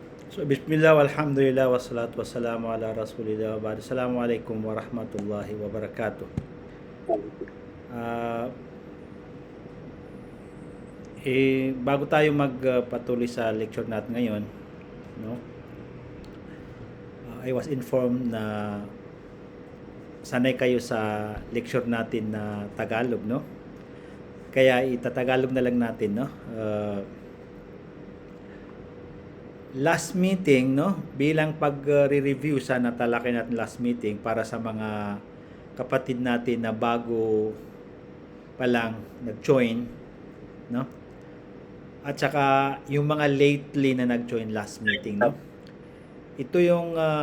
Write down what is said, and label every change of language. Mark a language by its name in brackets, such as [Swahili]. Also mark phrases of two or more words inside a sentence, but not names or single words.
[Arabic] So, بسم الله والحمد لله والصلاة والسلام على رسول الله وبعد. السلام عليكم ورحمة الله وبركاته. [Filipino] Ah, bago tayo magpatuloy sa lecture natin ngayon, no? [English] I was informed [Filipino] na sanay kayo sa lecture natin na Tagalog, no? Kaya itatagalog na lang natin, no? [English] Last meeting, [Filipino] no, bilang pag-review sa natalakay natin [English] last meeting [Filipino] para sa mga kapatid natin na bago pa lang nag-join, no, at saka yung mga lately na nag-join [English] last meeting, [Filipino] no, ito yung